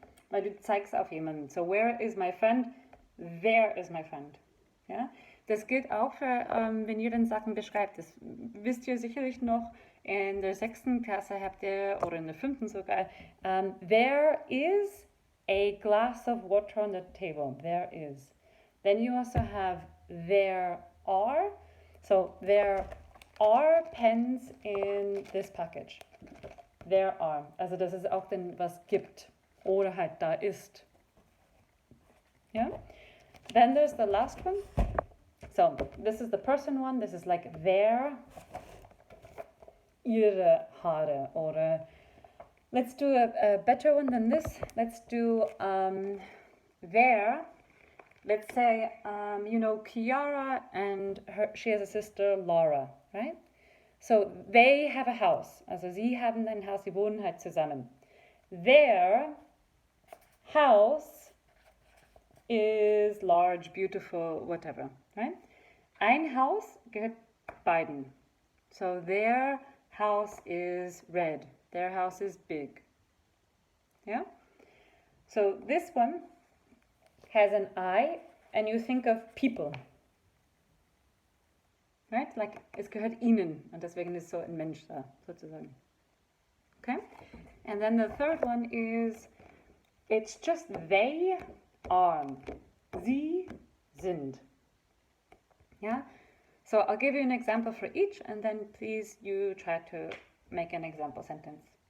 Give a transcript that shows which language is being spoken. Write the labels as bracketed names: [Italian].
[German] Weil du zeigst auf jemanden. [English] So, where is my friend? There is my friend. [German] Ja? Das gilt auch für, wenn ihr dann Sachen beschreibt. Das wisst ihr sicherlich noch. In der 6. Klasse habt ihr, oder in der 5. sogar, [English] there is a glass of water on the table. There is. Then you also have there are. So, there are pens in this package. there are. [German] Also das ist auch denn was gibt oder halt da ist. [English] Yeah? Then there's the last one. So this is the person one. This is like their, [German] ihre Haare. [English] Or let's do a better one than this. Let's do their. Let's say, you know, Kiara and she has a sister, Laura, right? So they have a house. [German] Also sie haben ein Haus, sie wohnen halt zusammen. [English] Their house is large, beautiful, whatever, right? [German] Ein Haus gehört beiden. [English] So their house is red. Their house is big. Yeah? So this one has an I and you think of people. Right? Like, [German] es gehört ihnen und deswegen ist so ein Mensch da, sozusagen. [English] Okay? And then the third one is, it's just they are. [German] Sie sind. [English] Yeah? So I'll give you an example for each and then please you try to make an example sentence.